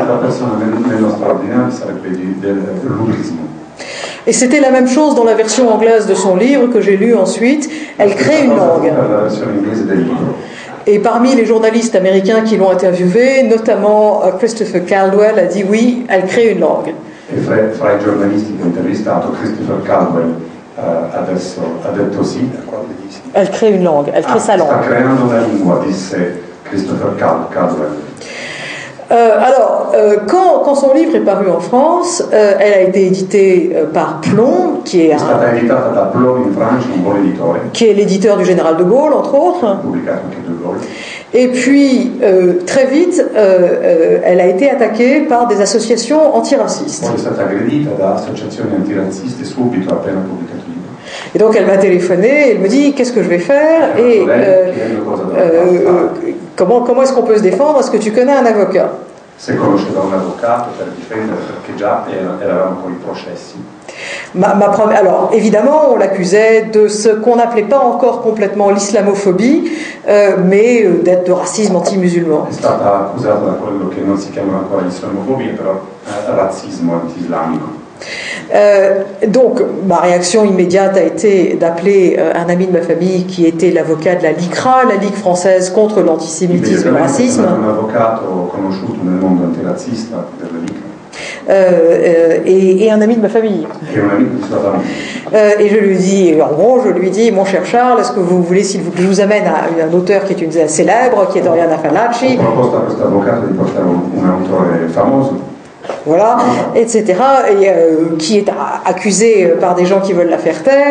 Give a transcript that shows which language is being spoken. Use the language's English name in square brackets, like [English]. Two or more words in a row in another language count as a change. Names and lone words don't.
[French] Et c'était la même chose dans la version anglaise de son livre que j'ai lu ensuite. Elle crée une langue. Et parmi les journalistes américains qui l'ont interviewé, notamment Christopher Caldwell a dit oui, elle crée une langue. [Italian] E fra i giornalisti che ho intervistato, Christopher Caldwell adesso ha detto sì. [French] Elle crée une langue, elle crée sa langue. [Italian] Sta creando una lingua, disse Christopher Caldwell. [French] Quand son livre est paru en France, elle a été éditée par Plon, qui est l'éditeur du Général de Gaulle, entre autres. Et puis, très vite, elle a été attaquée par des associations antiracistes. Et donc elle m'a téléphoné, elle me dit qu'est-ce que je vais faire et comment est-ce qu'on peut se défendre? Est-ce que tu connais un avocat? [Italian] Se conosceva un avvocato per difendere, perché già eravamo con i processi. [French] Alors, évidemment, on l'accusait de ce qu'on n'appelait pas encore complètement l'islamophobie, mais d'être de racisme anti-musulman. [Italian] È stata accusata da quello che non si chiama ancora l'islamofobia, però razzismo anti-islamico. [French] Donc, ma réaction immédiate a été d'appeler un ami de ma famille qui était l'avocat de la LICRA, la Ligue française contre l'antisémitisme et le racisme. [Italian] Un avvocato conosciuto nel mondo antirazzista della LICRA. [French] Et un ami de ma famille. Et je lui dis, en gros, mon cher Charles, est-ce que vous voulez, s'il vous plaît, je vous amène à un auteur qui est célèbre, qui est Oriana Fallaci. Voilà, etc., et qui est accusé par des gens qui veulent la faire taire.